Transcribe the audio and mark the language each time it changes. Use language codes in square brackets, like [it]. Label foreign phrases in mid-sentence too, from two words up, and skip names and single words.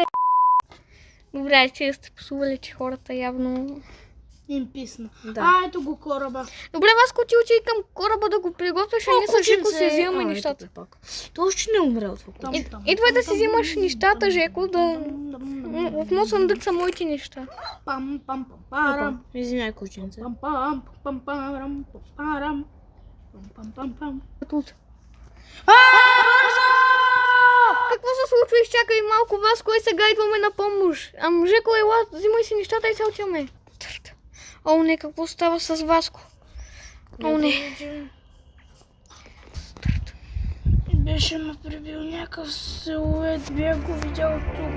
[bg] Добре, че сте псували, че хората явно... Им писна. Да. Ето го кораба. Добре, Васко, ти отиди към кораба да го приготвиш, а ние с Жеко си взимаме нещата. Той още не е умрял това. Идвай да си взимаш нещата, Жеко, да... В моят съндък са моите неща. Пам пам пам парам. Извиняй, кученце. Пам пам пам парам парам. Пам пам пам. Тут. Какво се случва? Изчакай малко, Васко, и сега идваме на помощ. Жеко, ела, взимай си нещата и се отиваме. О, не, какво става с Васко? О, не. Беше ме прибил някакъв силует, бях го видял тук.